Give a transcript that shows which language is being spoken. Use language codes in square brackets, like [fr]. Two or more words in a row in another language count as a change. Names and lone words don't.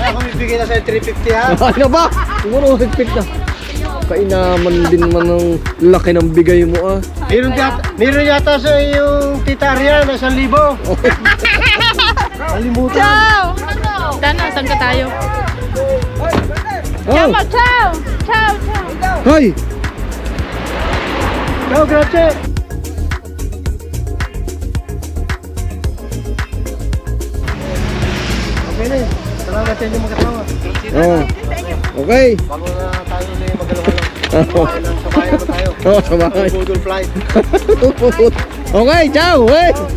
[tl] Ako bibigyan na sa'yo 350 ha. Ano ba? Siguro higpit na. Kainaman din man ng laki ng bigay mo ah. Meron yata sa yung tita Arya na 1,000. Nalimutan. Ciao! Dana, saan ka tayo? Oh. [it] Ciao! Ciao! Ciao! Ciao! [tl] Hoy! [it] Ciao, grazie. [tl] Okay na yun. Salamat sa inyo magkatawa. Oh. Okay. Bago na tayo ulit magaluhalo. Oh. Sabayan na tayo. Oh, sabay. [en] Google flight. Okay, ciao. Hey.